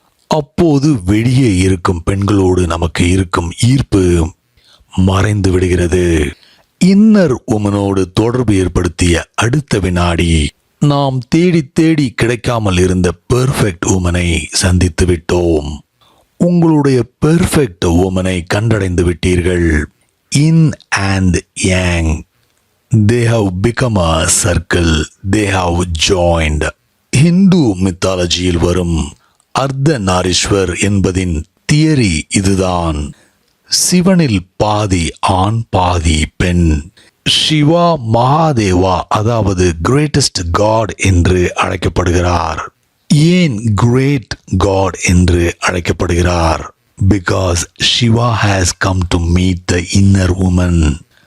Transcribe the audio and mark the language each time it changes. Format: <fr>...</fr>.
<ta>அப்போது வெளியே இருக்கும் பெண்களோடு நமக்கு இருக்கும் ஈர்ப்பு மறைந்து விடுகிறது. இன்னர் உமனோடு தொடர்பு ஏற்படுத்திய அடுத்த வினாடி நாம் தேடி தேடி கிடைக்காமல் இருந்த பெர்ஃபெக்ட் உமனை சந்தித்து விட்டோம். உங்களுடைய பெர்ஃபெக்ட் உமனை கண்டடைந்து விட்டீர்கள்.</ta> <en>Yin and yang. They have become a circle. They have joined.</en> <ta>Hindu மித்தாலஜியில் வரும் அர்த்த நாரீஸ்வர் என்பதின் தியரி இதுதான். சிவனில் பாதி ஆண் பாதி பெண். சிவா மகாதேவா, அதாவது கிரேட்டஸ்ட் காட் என்று அழைக்கப்படுகிறார். ஏன் கிரேட் காட் என்று அழைக்கப்படுகிறார்?</ta> <en>Because Shiva has come to meet the inner woman.</en>